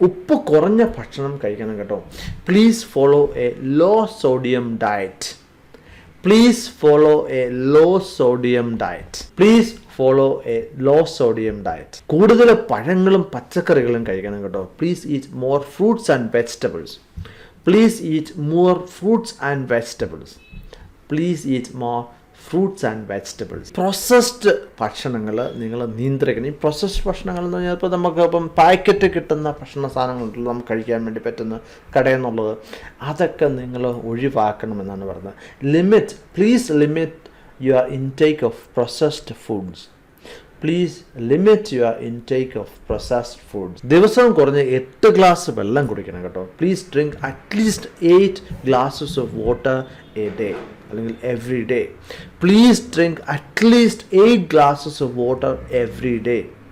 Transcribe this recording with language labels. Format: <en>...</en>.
<ml>ഉപ്പ് കുറഞ്ഞ ഭക്ഷണം കഴിക്കണം കേട്ടോ.</ml> <en>Please follow a low sodium diet. Please follow a low sodium diet. Please follow a low sodium diet.</en> <ml>കൂടുതൽ പഴങ്ങളും പച്ചക്കറികളും കഴിക്കണം കേട്ടോ.</ml> <en>Please eat more fruits and vegetables. Please eat more fruits and vegetables. Please eat more fruits and vegetables.</en> <ml>Processed ഭക്ഷണങ്ങൾ നിങ്ങൾ നിയന്ത്രിക്കണം. ഈ processed ഭക്ഷണങ്ങൾ എന്ന് പറഞ്ഞാൽ ഇപ്പോൾ നമുക്ക് ഇപ്പം പാക്കറ്റ് കിട്ടുന്ന ഭക്ഷണ സാധനങ്ങളുണ്ടല്ലോ നമുക്ക് കഴിക്കാൻ വേണ്ടി പറ്റുന്ന കടയിൽ നിന്നുള്ളത്, അതൊക്കെ നിങ്ങൾ ഒഴിവാക്കണമെന്നാണ് പറയുന്നത്.</ml> <en>Please limit your intake of processed foods. Please limit your intake of processed foods.</en> <ml>ദിവസവും കുറഞ്ഞ് 8 ഗ്ലാസ് വെള്ളം കുടിക്കണം കേട്ടോ.</ml> <en>Please drink at least 8 glasses of water a day, അല്ലെങ്കിൽ every day. Please drink at least 8 glasses of water every day.</en>